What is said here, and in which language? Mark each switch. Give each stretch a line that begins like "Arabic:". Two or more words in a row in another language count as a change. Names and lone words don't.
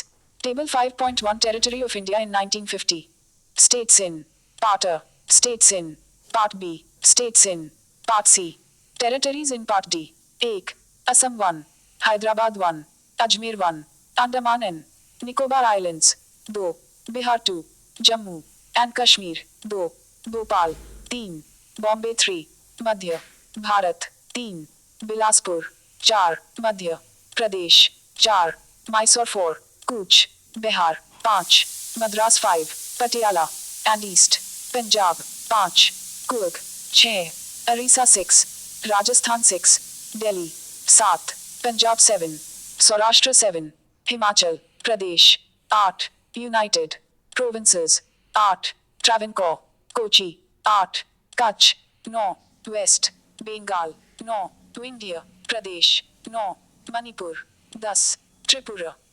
English: Table 5.1 Territory of India in 1950. States in Part A, States in Part B, States in Part C, Territories in Part D. 1. Assam 1, Hyderabad 1, Ajmer 1, Andaman and Nicobar Islands 2, Bihar 2, Jammu and Kashmir 2, Bhopal 3, Bombay 3, Madhya Bharat 3, Bilaspur 4, Madhya Pradesh 4, Mysore 4, Cooch, Bihar 5, Madras 5, Patiala and East Punjab 5, Coorg 6, Orissa 6, Rajasthan 6, Delhi 7, Punjab 7, Saurashtra 7, Himachal Pradesh 8, United Provinces 8, Travancore, Kochi 8, Kutch 9, West Bengal 9, India Pradesh 9, Manipur 10, Tripura.